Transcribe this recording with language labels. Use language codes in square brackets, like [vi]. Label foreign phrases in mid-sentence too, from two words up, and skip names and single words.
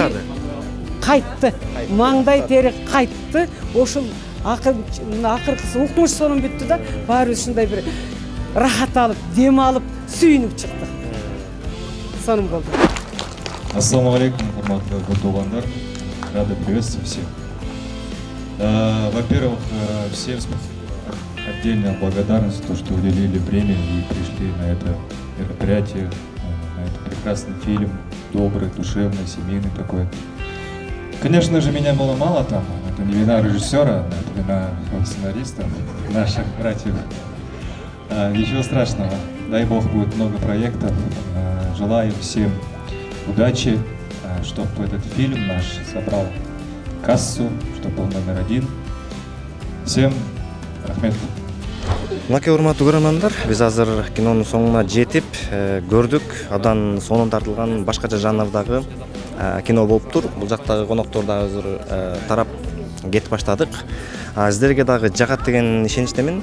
[ky] кайтты. Маңдай тери кайтты. Ошол акыркысы укмуш сонун бүттү да, баары ушундай бир рахат алып, дем алып, сүйүнүп чыкты. Сонун болду. [ar] السلام عليكم, [ky] урматтуу көрдөгөндөр. [ru] Рады приветствовать всех. Во-первых, всем отдельная благодарность за то, что уделили время и пришли на это мероприятие, на этот прекрасный фильм, добрый, душевный, семейный такой. Конечно же, меня было мало там, это не вина режиссера, это вина сценаристов, наших братьев. Ничего страшного, дай бог будет много проектов, желаю всем удачи, чтобы этот фильм наш собрал кассу, чтобы был номер 1. Всем рахмет. [ky] Мынакей урматтуу көрөрмандар, биз азыр кинонун соңуна жетип көрдүк. Абдан сонун тартылган башкача жанрдагы кино болуптур. Бул жактагы коноктор да азыр тарап кетип баштадык. Сиздерге дагы жагат деген ишеничтемин.